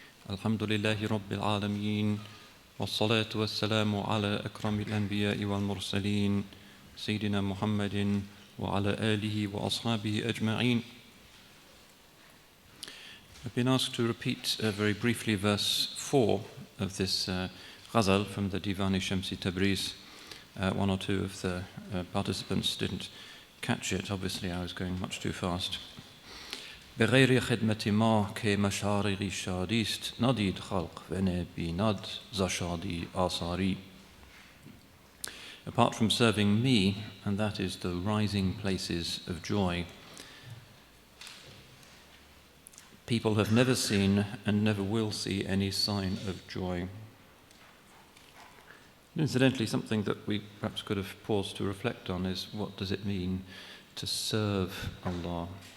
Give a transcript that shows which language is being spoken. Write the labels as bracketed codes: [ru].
[ar] الحمد لله رب العالمين، والصلاة والسلام على أكرم الأنبياء والمرسلين سيدنا محمد وعلى آله وأصحابه أجمعين. [en] I've been asked to repeat very briefly verse 4 of this ghazal from the Divan-i Tabriz. One or two of the participants didn't catch it. Obviously, I was going much too fast. [fa] بغیر خدمت ما که مشارقی شادیست ندید خلق و نبیند ز شادی آثاری. [en] Apart from serving me, and that is the rising places of joy, people have never seen and never will see any sign of joy. Incidentally, something that we perhaps could have paused to reflect on is, what does it mean to serve Allah?